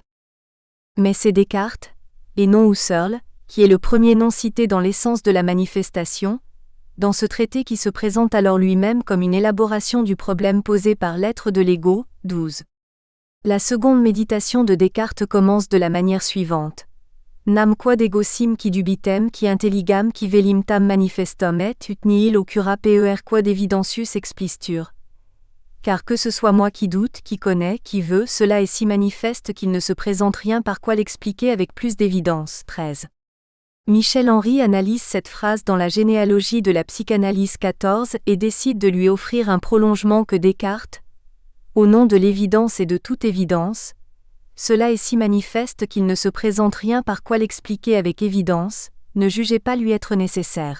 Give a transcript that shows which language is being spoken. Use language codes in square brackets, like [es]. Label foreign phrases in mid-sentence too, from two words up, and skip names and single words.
[fr] Mais c'est Descartes, et non Husserl, qui est le premier nom cité dans l'essence de la manifestation, dans ce traité qui se présente alors lui-même comme une élaboration du problème posé par l'être de l'ego. 12. La seconde méditation de Descartes commence de la manière suivante. [la] Nam quod ego sim qui dubitem qui intelligam qui velim tam manifestum et ut nihil occura per quod evidentius explistur. [fr] Car que ce soit moi qui doute, qui connais, qui veut, cela est si manifeste qu'il ne se présente rien par quoi l'expliquer avec plus d'évidence. 13. Michel Henry analyse cette phrase dans la généalogie de la psychanalyse 14 et décide de lui offrir un prolongement que Descartes, au nom de l'évidence et de toute évidence, cela est si manifeste qu'il ne se présente rien par quoi l'expliquer avec évidence, ne jugez pas lui être nécessaire.